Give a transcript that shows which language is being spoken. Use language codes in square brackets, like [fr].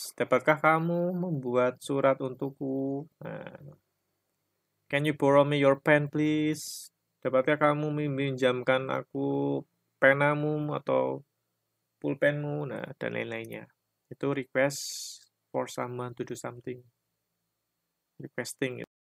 [id] Dapatkah kamu membuat surat untukku? [en] Nah, can you borrow me your pen please? [id] Dapatkah kamu meminjamkan aku penamu atau pulpenmu? Nah, dan lain-lainnya. [en] Itu request for someone to do something. Requesting.